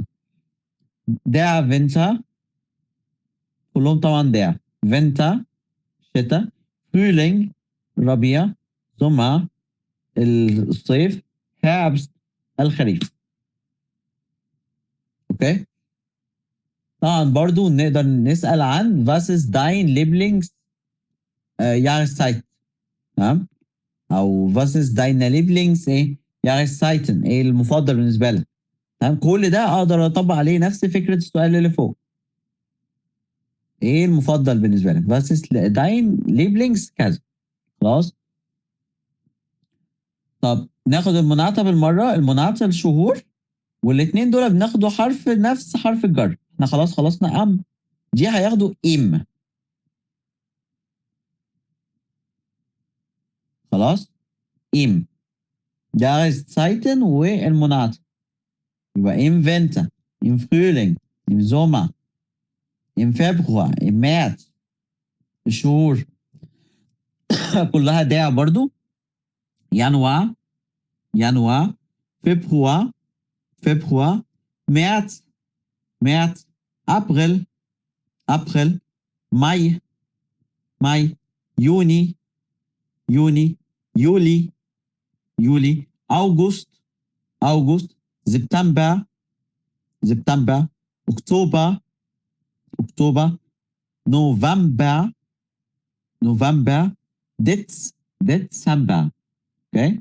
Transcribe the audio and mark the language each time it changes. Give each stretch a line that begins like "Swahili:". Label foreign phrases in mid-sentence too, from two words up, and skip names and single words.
German: der Winter،
Arabic: كلهم طبعا
German: der Winter
Arabic: شتاء، Frühling ربيع، Sommer الصيف، Herbst الخريف. اوكي، طبعا برضو نقدر نسأل عن
German: was ist dein Lieblings Jahreszeit.
Arabic: تمام، او
German: was ist deine Lieblings
Arabic: ايه Jahreszeiten، ايه المفضل بالنسبة لك. تمام، كل ده اقدر اطبق عليه نفس فكرة السؤال اللي فوق. ايه المفضل بالنسبة لك،
German: was ist dein Lieblings كذا.
Arabic: خلاص، طب ناخد المنعطف بالمرة. المنعطف الشهور، والاثنين دول بناخدوا حرف نفس حرف الجر. احنا خلاص خلصنا ام، دي هياخدوا ام. خلاص، ام
German: Jahreszeiten
Arabic: والمنعطف يبقى
German: im Winter، im Frühling، im Sommer، im Februar، im März.
Arabic: الشهور كلها داع برضو. يناير، يناير، فبراير، فبراير، مارس، مارس، ابريل، ابريل، ماي، ماي، يوني، يوني، يولي، يولي، أغسطس، أغسطس، سبتمبر، سبتمبر،
German: Oktober, Oktober, November, November, Dezember.
Arabic: اوكي؟